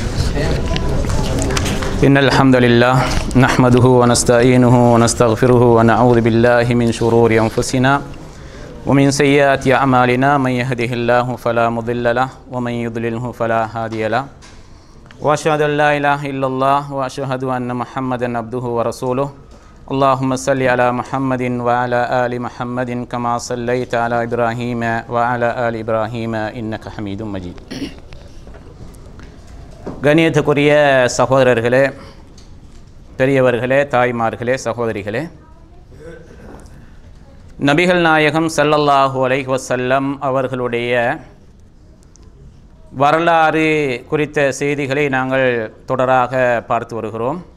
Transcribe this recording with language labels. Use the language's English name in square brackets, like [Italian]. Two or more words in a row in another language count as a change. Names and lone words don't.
[Arabic] إن الحمد لله نحمده ونستعينه ونستغفره ونعوذ بالله من شرور أنفسنا ومن سيئات أعمالنا من يهده الله فلا مضل له ومن يضلله فلا هادي له وأشهد أن لا إله إلا الله وأشهد أن محمدا عبده ورسوله اللهم صل على محمد وعلى آل محمد كما صليت على إبراهيم وعلى آل إبراهيم إنك حميد مجيد. [Tamil] கண்ணியத்துக்குரிய சகோதரர்களே, பெரியவர்களே, தாய்மார்களே, சகோதரிகளே, நபிகள் நாயகம் [Arabic] صلى الله عليه وسلم [Tamil] அவர்களுடைய வரலாறு குறித்த செய்திகளை நாங்கள் தொடராக பார்த்து வருகிறோம்.